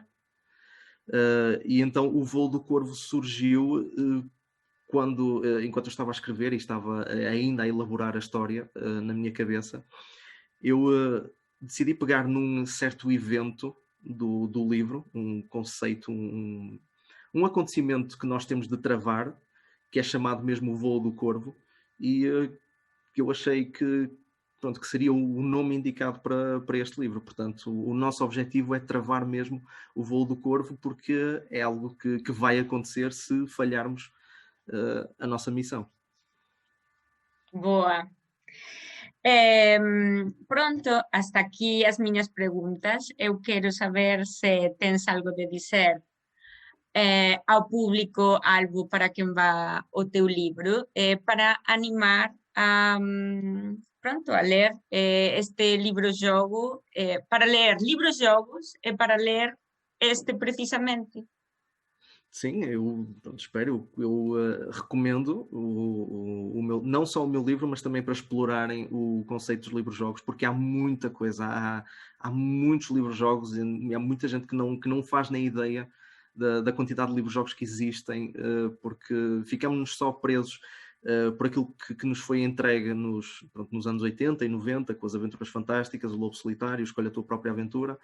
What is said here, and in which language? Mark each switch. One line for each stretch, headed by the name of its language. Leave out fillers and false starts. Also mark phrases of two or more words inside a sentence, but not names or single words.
Portuguese: E então o Voo do Corvo surgiu enquanto eu estava a escrever e estava ainda a elaborar a história na minha cabeça, eu decidi pegar num certo evento do livro, um conceito, um acontecimento que nós temos de travar, que é chamado mesmo o Voo do Corvo, e eu achei que seria o nome indicado para este livro. Portanto, o nosso objetivo é travar mesmo o Voo do Corvo, porque é algo que vai acontecer se falharmos a nossa missão.
Galician: Boa. Pronto, hasta aquí as miñas preguntas. Eu quero saber se tens algo de dizer ao público, algo para quen va o teu libro, para animar a, pronto, a ler este libro-jogo, para ler livros-jogos e para ler este precisamente.
Portuguese: Sim, eu espero, eu recomendo não só o meu livro, mas também para explorarem o conceito dos livros-jogos, porque há muita coisa, há muitos livros-jogos e há muita gente que não faz nem ideia da quantidade de livros-jogos que existem, porque ficamos só presos por aquilo que nos foi entregue nos anos 80 e 90, com as Aventuras Fantásticas, o Lobo Solitário, Escolha a Tua Própria Aventura.